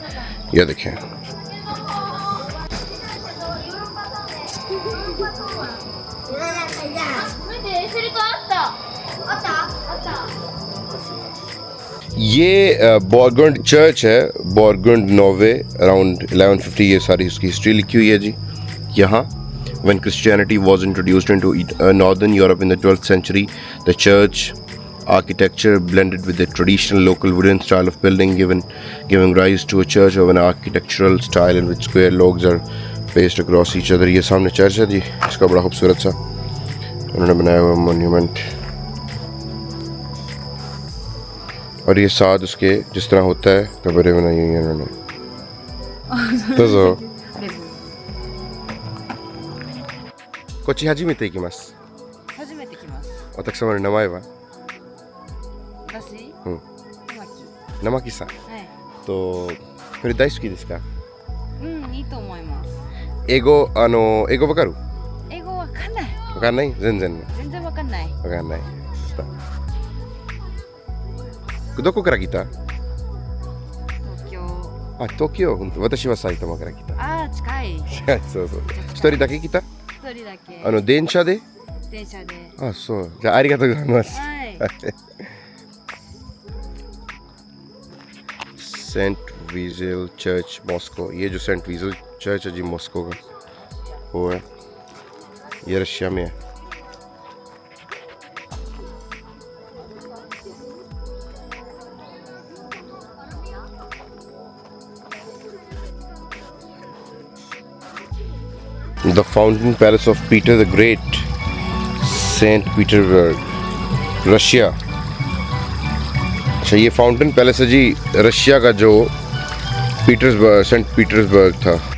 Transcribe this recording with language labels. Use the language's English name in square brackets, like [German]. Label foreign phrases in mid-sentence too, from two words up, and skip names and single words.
[Hindi] ये देखें, ये बॉरगुंड चर्च है, बॉरगुंड नॉर्वे, अराउंड 1150। ये सारी उसकी हिस्ट्री लिखी हुई है जी यहाँ। [English] When Christianity was introduced into northern Europe in the 12th century, the church architecture blended with the traditional local wooden style of building, giving rise to a church of an architectural style in which square logs are placed across each other. [Hindi] ये सामने चर्च है जी, इसका बड़ा खूबसूरत सा उन्होंने बनाया हुआ मॉन्यूमेंट। और ये साथ उसके जिस तरह होता है कब्रें बनाई हुई हैं उन्होंने। [Japanese] तो こっち初めて行きます。初めて来ます。私様の名前は私？うん。玉木。生木さん。はい。とこれ大好きですか？うん、いいと思います。英語英語わかる？英語わかんない。わかんない？全然全然わかんない。わかんない。どこから来た？東京。あ、東京。本当。私は埼玉から来た。ああ、近い。そうそう。一人だけ来た？一人だけ。電車で？電車で。あ、そう。じゃあありがとうございます。はい。 [Hindi] सेंट वीजल चर्च मॉस्को। ये जो सेंट वीजल चर्च है जी मॉस्को का, वो है, ये रशिया में है। [English] The Fountain Palace of Peter the Great, Saint Petersburg, [Hindi] रशिया। अच्छा, ये फाउंटेन पैलेस है जी रशिया का, जो पीटर्सबर्ग, सेंट पीटर्सबर्ग था।